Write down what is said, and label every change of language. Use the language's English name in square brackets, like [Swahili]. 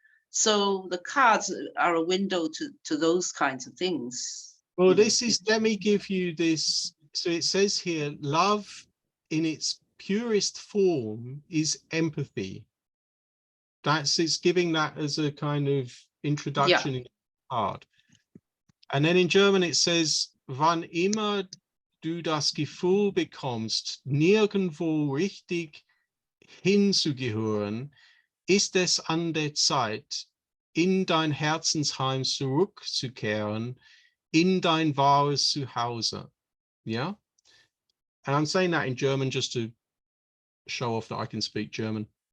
[English] So the cards are a window to those kinds of things. Well, let me give you this. So it says here, love in its purest form is empathy. It's giving that as a kind of introduction in the card. And then in German it says, [German] wann immer du das Gefühl bekommst, nirgendwo richtig hinzugehören, ist es an der Zeit, in dein Herzensheim zurückzukehren, in dein wahres Zuhause. [English] Yeah? And I'm saying that in German just to show off that I can speak German.